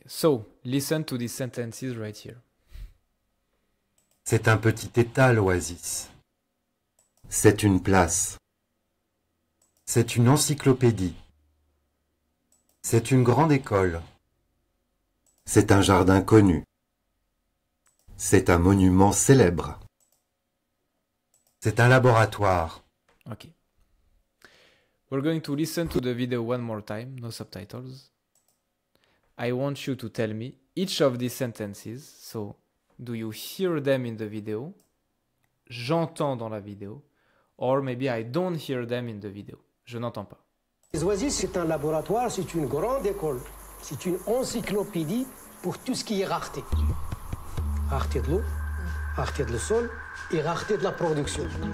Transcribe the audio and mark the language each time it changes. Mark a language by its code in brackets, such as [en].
[en] So, listen to these sentences right here. [fr] C'est un petit état, l'Oasis. C'est une place. C'est une encyclopédie. C'est une grande école. C'est un jardin connu. C'est un monument célèbre. C'est un laboratoire. [en] Okay. We're going to listen to the video one more time, no subtitles. I want you to tell me each of these sentences. So, do you hear them in the video? [fr] J'entends dans la vidéo. [en] Or maybe I don't hear them in the video. [fr] Je n'entends pas. Les Oasis, c'est un laboratoire, c'est une grande école. C'est une encyclopédie pour tout ce qui est rareté. Rareté de l'eau, rareté de le sol et rareté de la production.